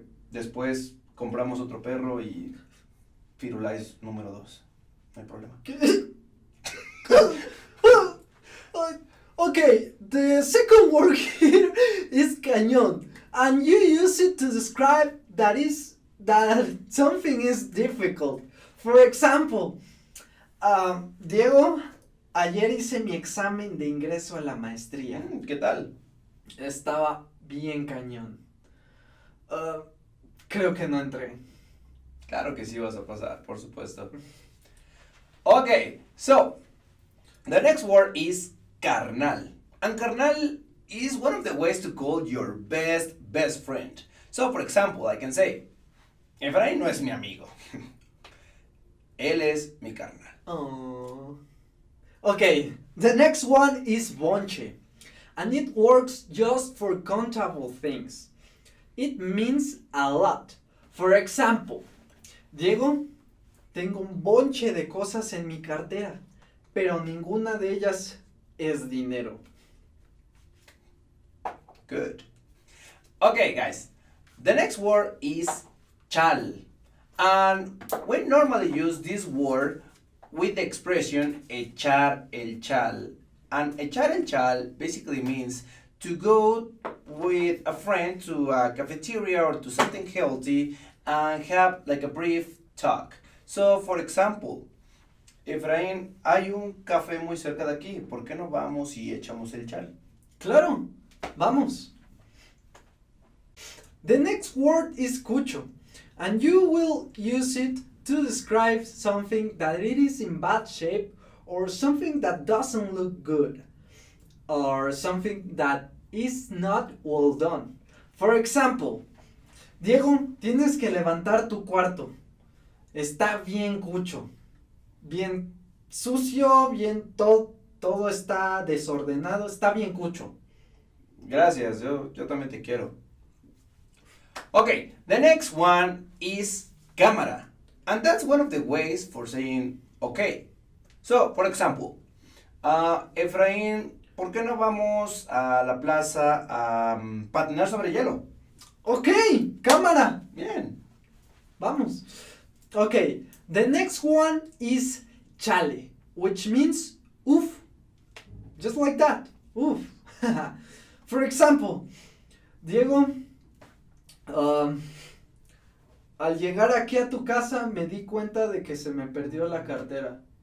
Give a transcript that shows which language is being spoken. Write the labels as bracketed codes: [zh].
[es] Después compramos otro perro y Firulais número 2. No hay problema. [en] Okay, the second word here is cañón, and you use it to describe that something is difficult. For example, Diego, [es] Ayer hice mi examen de ingreso a la maestría. ¿Qué tal? Estaba bien cañón. Creo que no entré. Claro que sí vas a pasar, por supuesto. [en] Okay, so the next word is carnal. And carnal is one of the ways to call your best friend. So, for example, I can say, Efraín [es] no es mi amigo. Él es mi carnal. [en] Oh. Okay, the next one is bonche. And it works just for countable things. It means a lot. For example, [es] Diego, tengo un bonche de cosas en mi cartera, pero ninguna de ellas es dinero. [en] Good. Okay, guys. The next word is chal. And we normally use this word with the expression [es] echar el chal. [en] And [es] echar el chal [en] basically means to go with a friend to a cafeteria or to something healthy and have like a brief talk. So, for example, [es] Efraín, hay un café muy cerca de aquí. ¿Por qué no vamos y echamos el chal? Claro, vamos. [en] The next word is cucho, and you will use it to describe something that it is in bad shape or something that doesn't look good or something that is not well done. For example, [es] Diego, tienes que levantar tu cuarto. Está bien cucho, bien sucio, bien todo está desordenado, está bien cucho. Gracias, yo también te quiero. [en] Okay, the next one is cámara. And that's one of the ways for saying okay. So, for example, [es] Efraín, ¿por qué no vamos a la plaza a patinar sobre hielo? Ok, cámara. Bien. Vamos. [en] Okay, the next one is chale, which means oof. Just like that. Oof. For example, [es] Diego, al llegar aquí a tu casa me di cuenta de que se me perdió la cartera.